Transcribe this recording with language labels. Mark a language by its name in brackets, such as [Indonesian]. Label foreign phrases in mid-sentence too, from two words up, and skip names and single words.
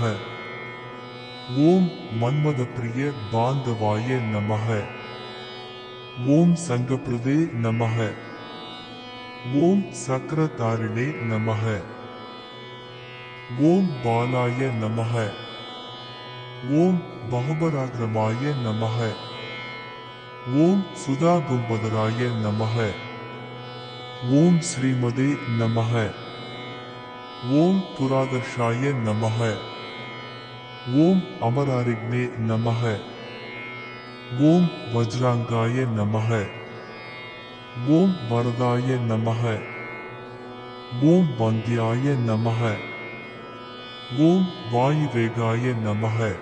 [Sanskrit] ओम मन्मथप्रिय बांधवाय नमः। ओम संगप्रदे नमः। ओम सक्र-तारिणे नमः। ओम बालाय नमः। ओम् बहुपराक्रमाय नमः ओम् सुधा कुम्भधराय नमः ओम् श्रीमते नमः ओम् पुराधर्षाय नमः ओम् अमरारिघ्ने नमः ओम् वज्राङ्गाय नमः ओम् वरदाय नमः ओम् वन्द्याय नमः ओम् वायुवेगाय नमः